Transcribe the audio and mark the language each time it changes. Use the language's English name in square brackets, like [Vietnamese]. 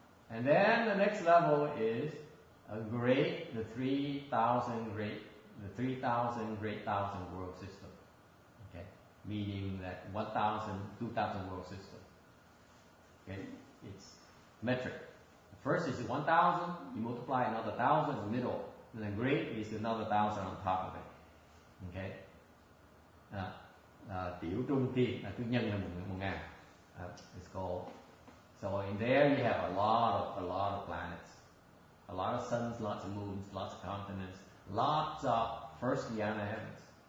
[English] And then the next level is a great, the 3,000 great 1,000 world system. Okay, meaning that 1,000, 2,000 world system. Okay, it's metric. The first is 1,000. You multiply another 1,000 in the middle, and then great is another 1,000 on top of it. Okay. [Vietnamese] Tiểu trung thiên là thứ nhân là 1.000. [English] It's called. So in there you have a lot of planets, a lot of suns, lots of moons, lots of continents, lots of first dhyana heavens.